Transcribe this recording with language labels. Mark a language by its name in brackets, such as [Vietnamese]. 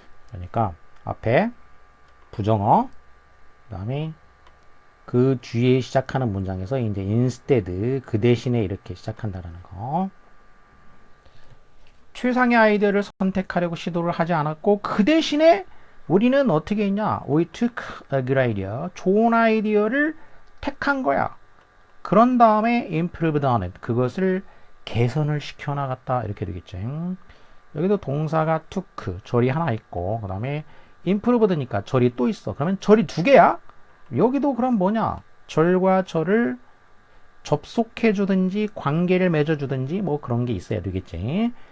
[Korean] 그러니까 앞에 부정어, 그 다음에 그 뒤에 시작하는 문장에서 이제 instead 그 대신에 이렇게 시작한다라는 거. 최상의 아이디어를 선택하려고 시도를 하지 않았고, 그 대신에 우리는 어떻게 했냐? [English] We took a good idea. [Korean] 좋은 아이디어를 택한 거야. 그런 다음에 [English] improved on it. [Korean] 그것을 개선을 시켜나갔다. 이렇게 되겠죠. 여기도 동사가 took, 절이 하나 있고, 그 다음에 improved니까 절이 또 있어. 그러면 절이 두 개야? 여기도 그럼 뭐냐? 절과 절을 접속해 주든지 관계를 맺어 주든지 뭐 그런 게 있어야 되겠지.